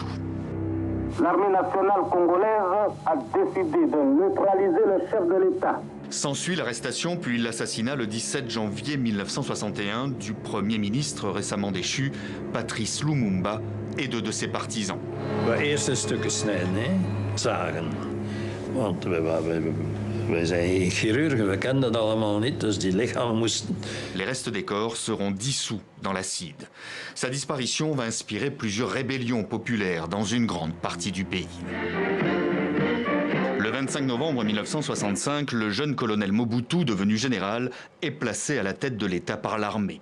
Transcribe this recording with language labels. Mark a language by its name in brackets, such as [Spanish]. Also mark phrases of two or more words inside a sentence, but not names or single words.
[French] L'armée nationale congolaise a décidé de neutraliser le chef de l'État. S'ensuit l'arrestation puis l'assassinat le 17 janvier 1961 du Premier ministre récemment déchu, Patrice Lumumba, et de ses partisans. [Dutch] Eerst een stuk snijden, zagen. Want wij zijn chirurgen, we kennen dat allemaal niet, dus die lichamen moesten... [French] Les restes des corps seront dissous dans l'acide. Sa disparition va inspirer plusieurs rébellions populaires dans une grande partie du pays. Le 25 novembre 1965, le jeune colonel Mobutu, devenu général, est placé à la tête de l'État par l'armée.